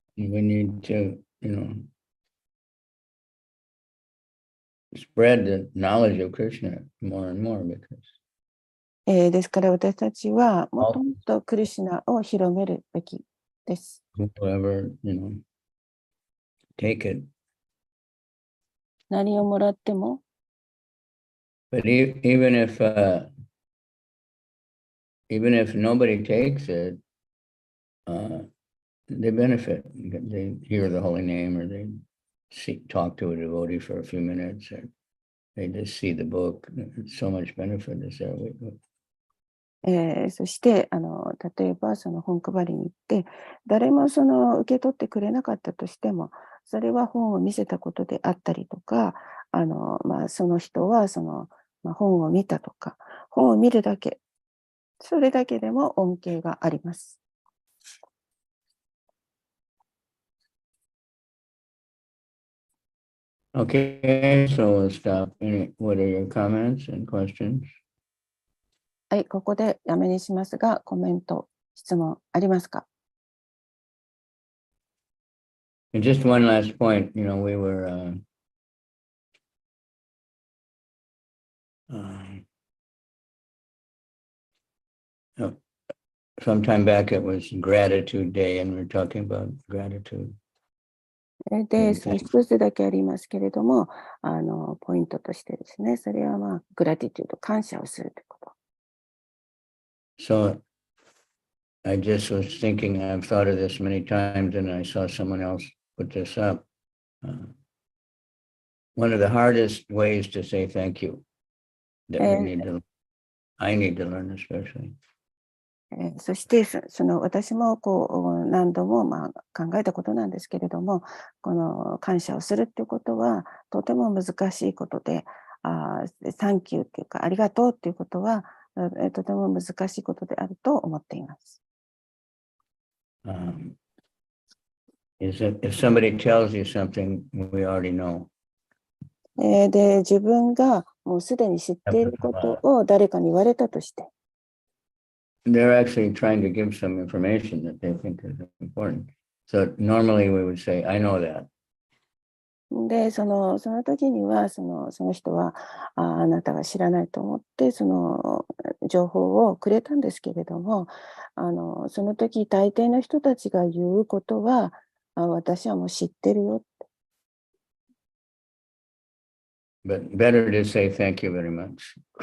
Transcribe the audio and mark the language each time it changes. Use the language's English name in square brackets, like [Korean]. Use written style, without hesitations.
[English] We need to, spread the knowledge of Krishna more and more because [Japanese] ですから私たちはもっともっとクリシュナを広めるべきです。 [English] whoever, take it. [Japanese] 何をもらっても、 [English] But even if nobody takes it, they benefit. They hear the holy name, or they talk to a devotee for a few minutes, or they just see the book. So much benefit is there. [Japanese] そして例えばその本配りに行って誰もその受け取ってくれなかったとしても、それは本を見せたことであったりとか、その人はその、本を見たとか、本を見るだけ、それだけでも恩恵があります。 [English] Okay, so we'll stop. What are your comments and questions? [Japanese] はい、ここでやめにしますが、コメント、質問ありますか？ [English] And just one last point, we were sometime back it was Gratitude Day, and we were talking about gratitude. [Japanese] で、その一つだけありますけれども、ポイントとしてですね、それはグラティテュード、感謝をするということ。 [English] So I just was thinking, I've thought of this many times, and I saw someone else put this up. One of the hardest ways to say thank you that I need to learn especially. [Japanese] そしてその私も何度も考えたことなんですけれども、この感謝をするっていうことはとても難しいことで、サンキューっていうかありがとうっていうことはとても難しいことであると思っています。 [English] Is that if somebody tells you something we already know. [Japanese] で、自分がもうすでに知っていることを誰かに言われたとして、 [English] They're actually trying to give some information that they think is important. So normally we would say, I know that. [Japanese] で、その時にはその人はあなたが知らないと思ってその情報をくれたんですけれども、その時大抵の人たちが言うことは、私はもう知ってるよ。 [English] But better to say thank you very much.